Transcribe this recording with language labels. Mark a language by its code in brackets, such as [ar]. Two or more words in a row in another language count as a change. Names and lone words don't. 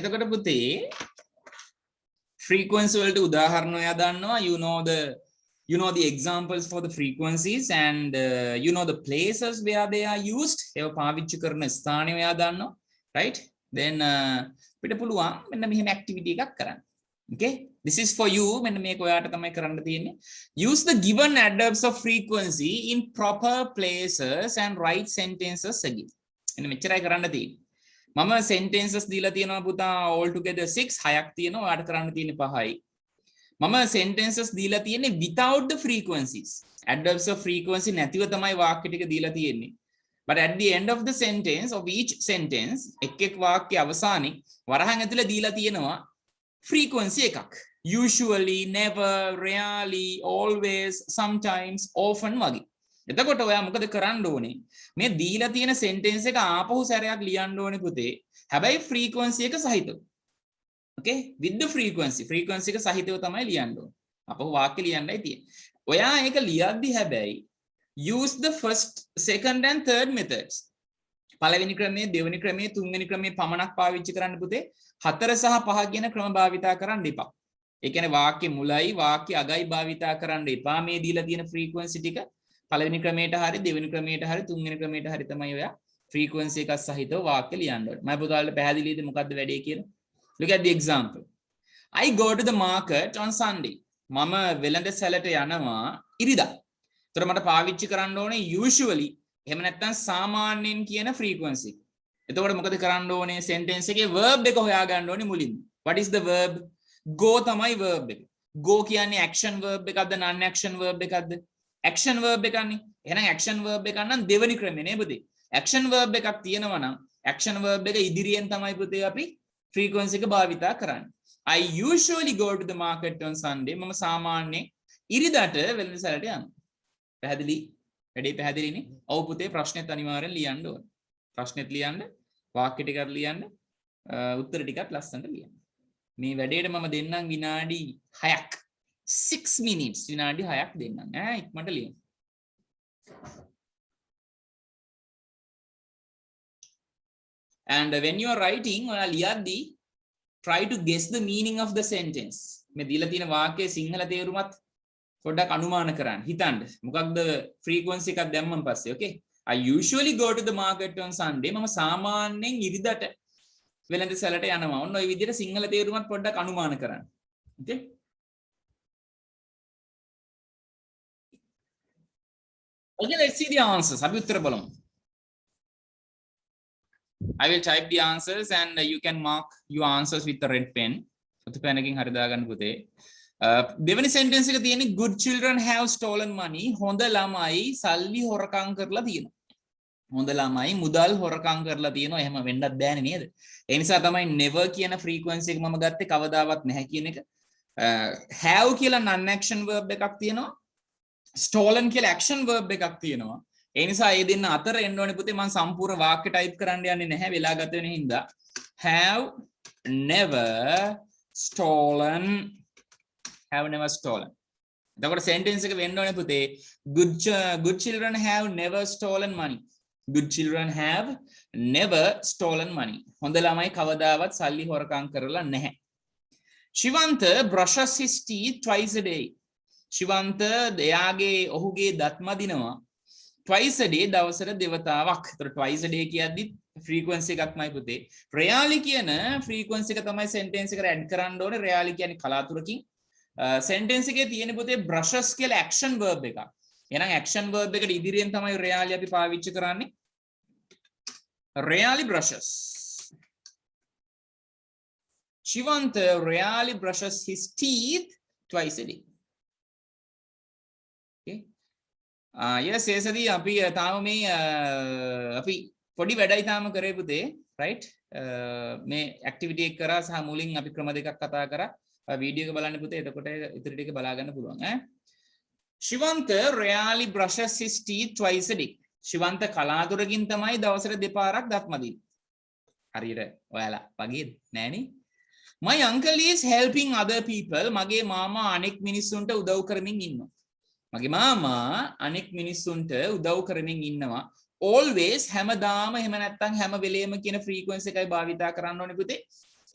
[si] දැන් එතකොට පුතේ frequency වලට උදාහරණ ඔයා දන්නවා. [en] you know the examples for the frequencies and you know the places where they are used. [si] ඒව පාවිච්චි කරන ස්ථාන ඔයා දන්නවා. [en] right? then [si] අපිට පුළුවන් මෙන්න මෙහෙම activity එකක් කරන්න. [en] okay, this is for you. [si] මෙන්න මේක ඔයාට තමයි කරන්න තියෙන්නේ. [en] use the given adverbs of frequency in proper places and write sentences again. [si] එන්න මෙච්චරයි කරන්න තියෙන්නේ. මම sentences දීලා තියෙනවා පුතා [en] all together [si] 6 6ක් තියෙනවා. ඔයාට කරන්න තියෙන්නේ 5යි. මම sentences දීලා තියෙන්නේ [en] without the frequencies. adverbs of frequency [si] නැතිව තමයි වාක්‍ය ටික දීලා තියෙන්නේ. [en] but at the end of the sentence of each sentence [si] එක් වාක්‍ය අවසානයේ වරහන් ඇතුලේ දීලා තියෙනවා frequency එකක්. [en] usually, never, rarely, always, sometimes, often වගේ. [si] එතකොට ඔයා මොකද කරන්න ඕනේ? මේ දීලා තියෙන sentence එක ආපහු සැරයක් ලියන්න ඕනේ පුතේ. හැබැයි frequency එක සහිතව. [en] okay, with the frequency [si] එක සහිතව තමයි ලියන්න ඕනේ. අපහු වාක්‍ය ලියන්නයි තියෙන්නේ. ඔයා ඒක ලියද්දි හැබැයි [en] use the first, second and third methods. [si] පළවෙනි ක්‍රමයේ, දෙවෙනි ක්‍රමයේ, තුන්වෙනි ක්‍රමයේ පමණක් පාවිච්චි කරන්න පුතේ. 4 සහ 5 කියන ක්‍රම භාවිතා කරන්න එපා. ඒ කියන්නේ වාක්‍ය මුලයි වාක්‍ය අගයි භාවිතා කරන්න එපා. මේ දීලා තියෙන frequency ටික පළවෙනි ක්‍රමයට හරි, දෙවෙනි ක්‍රමයට හරි, තුන්වෙනි ක්‍රමයට හරි තමයි ඔයා frequency එකක් සහිතව වාක්‍ය ලියන්න ඕනේ. මම පුතාලට පැහැදිලිද මොකද්ද වැඩේ කියලා? [en] Look at the example. I go to the market on Sunday. [si] මම වෙළඳ සැලට යනවා ඉරිදා. එතකොට මට පාවිච්චි කරන්න ඕනේ usually එහෙම නැත්නම් සාමාන්‍යයෙන් කියන frequency. එතකොට මොකද කරන්න ඕනේ? sentence එකේ verb එක හොයා ගන්න ඕනේ මුලින්ම. [en] What is the verb? go [si] තමයි verb එක. [en] go කියන්නේ action verb එකක්ද non action verb එකක්ද? action verb [si] එකක්නේ. එහෙනම් [en] action verb [si] එකක් නම් දෙවෙනි ක්‍රමේ නේ පුතේ. [en] action verb [si] එකක් තියෙනවා නම් [en] action verb [si] එක ඉදිරියෙන් තමයි පුතේ අපි frequency එක භාවිතා කරන්නේ. [en] I usually go to the market on Sunday. [si] මම සාමාන්‍යයෙන් ඉරිදාට වෙළඳ සැලට යනවා. පැහැදිලි? වැඩේ පැහැදිලිනේ? ඔව් පුතේ ප්‍රශ්නෙත් අනිවාර්යෙන් ලියන්න ඕනේ. ප්‍රශ්නෙත් ලියන්න, වාක්‍ය ටිකක් ලියන්න, උත්තර ටිකක් ලස්සනට ලියන්න. මේ වැඩේට මම දෙන්නම් විනාඩි 6ක්. 6 minutes විනාඩි 6ක් දෙන්නම්. ඉක්මනට ලියන්න. [en] And when you are writing, [si] ඔයා ලියද්දී [en] try to guess the meaning of the sentence. [si] මේ දීලා තියෙන වාක්‍යයේ සිංහල තේරුමත් පොඩ්ඩක් අනුමාන කරන්න. හිතන්න. මොකක්ද frequency එකක් දැම්මන් පස්සේ. [en] okay? I usually go to the market on Sunday. [si] මම සාමාන්‍යයෙන් ඉරිදට වෙළඳ සැලට යනවා. ඔන්න ඔය විදිහට සිංහල තේරුමත් පොඩ්ඩක් අනුමාන කරන්න. [en] okay? Okay, let's see the answers. [si] අපි උත්තර බලමු. [en] I will type the answers and you can mark your answers with a red pen. [si] ඔත පෙනකින් හරි දාගන්න පුතේ. දෙවෙනි sentence එක තියෙන්නේ [en] good children have stolen money. [si] හොඳ ළමයි සල්ලි හොරකම් කරලා තියෙනවා. හොඳ ළමයි මුදල් හොරකම් කරලා තියෙනවා. එහෙම වෙන්නත් බෑනේ නේද? ඒ නිසා තමයි never කියන frequency එක මම ගත්තේ කවදාවත් නැහැ කියන එක. have කියලා [en] non action verb [si] එකක් තියෙනවා. stolen කියලා [en] action verb [si] එකක් තියෙනවා. ඒ නිසා මේ දෙන්න අතර එන්න ඕනේ පුතේ. මම සම්පූර්ණ වාක්‍ය ටයිප් කරන්න යන්නේ නැහැ වෙලා ගත වෙන හින්දා. [en] have never stolen. have never stolen. [si] එතකොට sentence එක වෙන්න ඕනේ පුතේ. [en] good children have never stolen money. good children have never stolen money. [si] හොඳ ළමයි කවදාවත් සල්ලි හොරකම් කරලා නැහැ. [en] Shivanta brushes his teeth twice a day. [si] Shivanta ඔහුගේ දත් මදිනවා [en] twice a day [si] දවසට දෙවතාවක්. ඒතර [en] twice a day [si] කියද්දි frequency එකක්මයි පුතේ. rarely කියන frequency එක තමයි sentence එකට add කරන්න ඕනේ. rarely කියන්නේ කලාතුරකින්. sentence එකේ තියෙන පුතේ brushes කියලා [en] action verb [si] එකක්. එහෙනම් [en] action verb [si] එකට ඉදිරියෙන් තමයි rarely අපි පාවිච්චි කරන්නේ. [en] rarely brushes. Shivanta rarely brushes his teeth twice a day. [si] yes ඒසදී අපි තාම මේ අපි පොඩි වැඩයි තාම කරේ පුතේ right මේ activity එක කරා සහ මුලින් අපි ක්‍රම දෙකක් කතා කරා වීඩියෝ එක බලන්න පුතේ එතකොට ඉතිරි ටික බලා ගන්න පුළුවන් [en] Shivanta rarely brushes his teeth twice a day. [si] Shivanta කලාතුරකින් තමයි දවසට දෙපාරක් දත් මදින්නේ. හරියට ඔයාලා වගේද නෑනේ? [en] My uncle is helping other people. [si] මගේ මාමා අනෙක් මිනිස්සුන්ට උදව් කරමින් ඉන්නවා. මගේ මාමා අනෙක් මිනිස්සුන්ට උදව් කරමින් ඉන්නවා. always හැමදාම එහෙම නැත්නම් හැම වෙලේම කියන frequency එකයි භාවිතා කරන්න ඕනේ පුතේ.